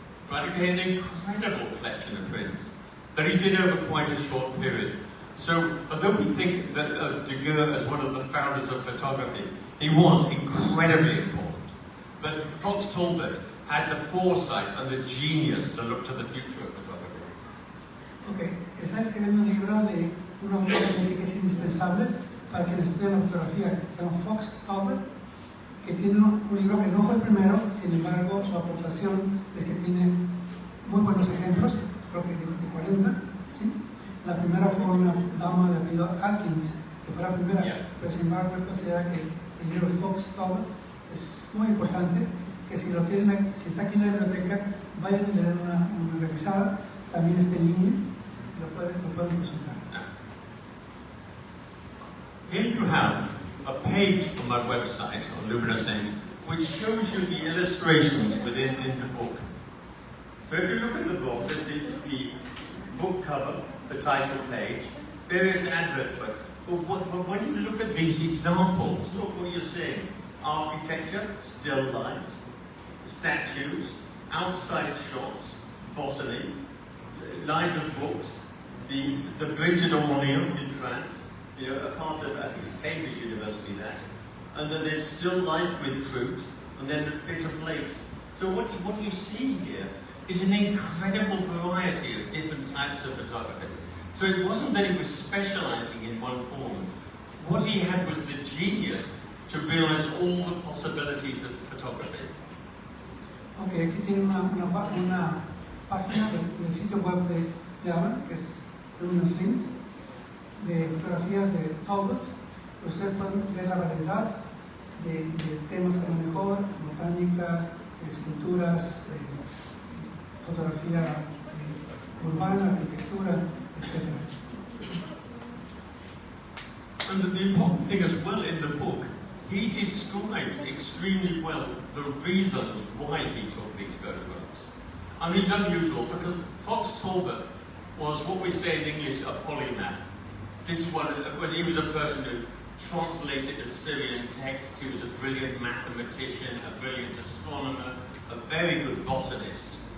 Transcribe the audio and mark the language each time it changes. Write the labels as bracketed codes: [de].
[en] Right, okay, an incredible collection of prints that he did over quite a short period. So, although we think that of daguerre as one of the founders of photography, he was incredibly important. But Fox Talbot had the foresight and the genius to look to the future of photography. [es] Ok, está escribiendo un libro de un autor que dice que es indispensable para quienes estudian la fotografía, se llama Fox Talbot, que tiene un libro que no fue el primero, sin embargo su aportación es que tiene muy buenos ejemplos, creo que dijo que 40, ¿sí? La primera fue una dama de apellido Atkins, que fue la primera, pero sin embargo es considerada que el libro de Fox Talbot es muy importante, que si lo tienen, si está aquí en la biblioteca, vayan y le den una revisada, también está en línea, lo pueden consultar. [en] Here you have a page from my website on Luminous Names which shows you the illustrations within the book. So if you look at the book, there's the book cover, the title page, various adverts for it. But when you look at These examples, look what you're seeing. Architecture, still lifes, statues, outside shots, botany, lines of books, the Bridge at Orléans in France, a part of, I think it's Cambridge University, that, and then there's still life with fruit, and then a bit of lace. So what you see here is an incredible variety of different types of photography. So it wasn't that he was specializing in one form. What he had was the genius to realize all the possibilities of photography. [es] Ok, aquí tiene una página del sitio web de Alan, que es unos links de fotografías de Talbot. Ustedes pueden ver la variedad de temas a lo mejor, botánica, esculturas, fotografía urbana, arquitectura, etc. [en] And the important thing as well in the book, he describes extremely well the reasons why he took these photographs. And it's unusual because Fox Talbot was what we say in English a polymath. This is he was a person who translated Assyrian texts. He was a brilliant mathematician, a brilliant astronomer, a very good botanist.